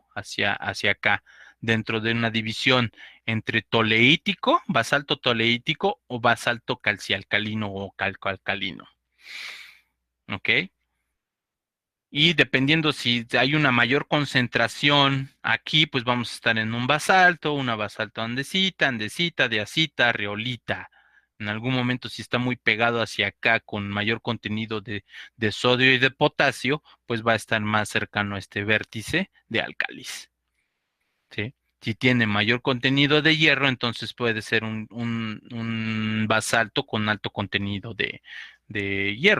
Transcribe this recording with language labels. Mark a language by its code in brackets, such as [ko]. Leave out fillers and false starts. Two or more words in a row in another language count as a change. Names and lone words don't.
[es] Hacia acá, dentro de una división entre toleítico, basalto toleítico o basalto calcialcalino o calcoalcalino. ¿Ok? Y dependiendo si hay una mayor concentración aquí, pues vamos a estar en un basalto, una basalto andesita, diacita, riolita. En algún momento, si está muy pegado hacia acá con mayor contenido de sodio y de potasio, pues va a estar más cercano a este vértice de álcalis. ¿Sí? Si tiene mayor contenido de hierro, entonces puede ser un basalto con alto contenido de hierro.